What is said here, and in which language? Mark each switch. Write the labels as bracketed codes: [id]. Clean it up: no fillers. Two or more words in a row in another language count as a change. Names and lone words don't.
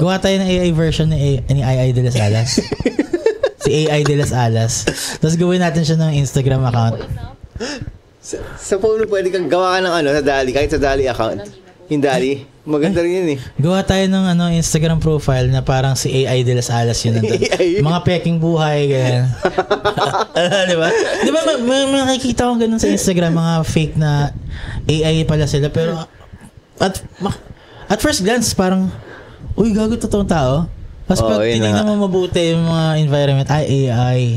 [tl] Gawa tayo ng AI version ni AI de las alas. Si AI de las alas. Tapos gawin natin siya ng Instagram account. Sa phone mo pwede kang gawa ka ng sa Dali, kahit sa Dali account. Yung Dali, maganda rin yun eh. Gawa tayo ng Instagram profile na parang si AI de las alas yun. Mga peking buhay, ganyan. Diba? Diba may nakikita akong ganun sa Instagram, mga [en] fake na AI [tl] pala sila. Pero [en] at first glance, [tl] parang, uy, gago totoong tao. Tapos pag tinignan mo mabuti yung mga environment, AI.